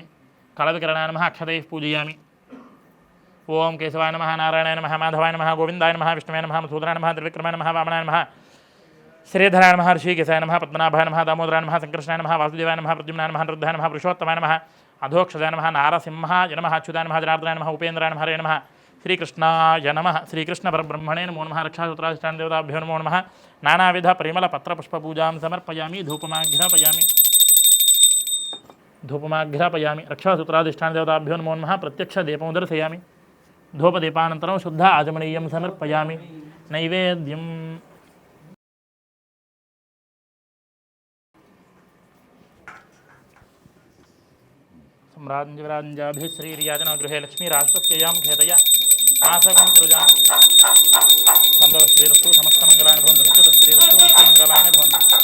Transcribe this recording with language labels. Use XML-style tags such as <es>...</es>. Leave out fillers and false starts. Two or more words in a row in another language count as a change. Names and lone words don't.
<sa>కళవికరణాయ నమః అక్షతైః పూజయామి. ఓం కేశవాయ నమః నారాయణాయ నమః మాధవాయ నమః గోవిందాయ నమః విష్ణువే నమః మధుసూదనాయ నమః త్రివిక్రమాయ నమః వామనాయ నమః శ్రీధరాయ నమః ఋషికేశాయ నమః పద్మనాభాయ నమః దామోదరాయ నమః సంకర్షణాయ నమః వాసుదేవాయ నమః ప్రద్యుమ్నాయ నమః రుద్ధాయ నమః పురుషోత్తమాయ నమః అధోక్షజాయ నమః నారసింహాయ నమః అచ్యుతాయ నమః జనార్దనాయ నమః ఉపేంద్రాయ నమః హరే నమః శ్రీకృష్ణాయ నమః శ్రీకృష్ణ పరబ్రహ్మణే నమో నమః రక్షాసూత్రాధిష్టాన దేవతాభ్యో నమో నమః నానావిధ పరిమళ పత్రపుష్పపూజాం సమర్పయామి ధూపమాఘ్రాపయామి రక్షాసూత్రాధిష్టాన దేవతాభ్యో నమో నమః ప్రత్యక్ష దీపం దర్శయామి ధూపదీపానంతరం శుద్ధ ఆచమనీయం సమర్పయామి నైవేద్యం सम्राज्ञविराज्ञाभिः श्रीर्याजनगृहे लक्ष्मीराष्ट्रस्ययां खेतया आसकं सृजामि सन्तोषश्रीरस्तु समस्तमङ्गलानि भवन्तु नित्यतश्रीरस्तु नित्यमङ्गलानि भवन्तु</sa>